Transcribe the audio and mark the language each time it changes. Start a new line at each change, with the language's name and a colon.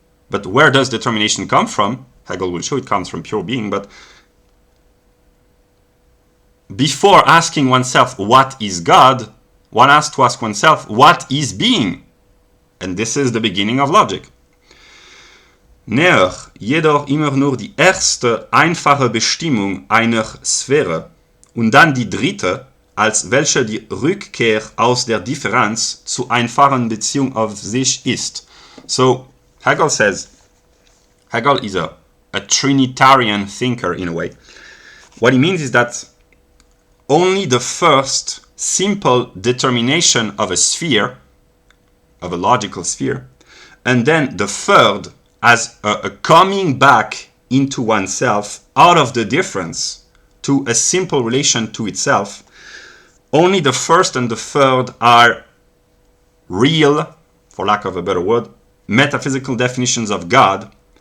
English: But where does determination come from? Hegel will show it comes from pure being, but before asking oneself what is God, one has to ask oneself what is being? And this is the beginning of logic.
German: Näher jedoch immer nur die erste einfache Bestimmung einer Sphäre und dann die dritte, als welche die Rückkehr aus der Differenz zu einfachen Beziehung auf sich ist.
English: So, Hegel says, Hegel is a Trinitarian thinker in a way. What he means is that only the first simple determination of a sphere, of a logical sphere, and then the third as a coming back into oneself out of the difference to a simple relation to itself, only the first and the third are real, for lack of a better word, metaphysical definitions of God.